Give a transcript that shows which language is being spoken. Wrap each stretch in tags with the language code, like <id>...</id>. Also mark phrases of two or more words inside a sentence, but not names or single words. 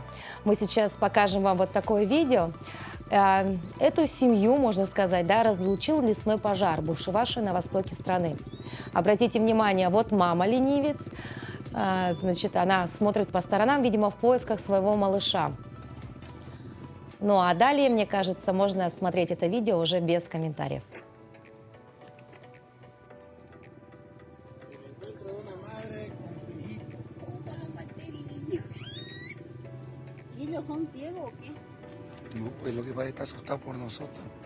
<ru>Мы сейчас покажем вам вот такое видео. Эту семью, можно сказать, разлучил лесной пожар, бушевавший на востоке страны. Обратите внимание, вот мама-ленивец, значит, она смотрит по сторонам, видимо, в поисках своего малыша. Ну а далее, мне кажется, можно смотреть это видео уже без комментариев.</ru> <es>No, pues lo que va a estar asustado por nosotros.</es>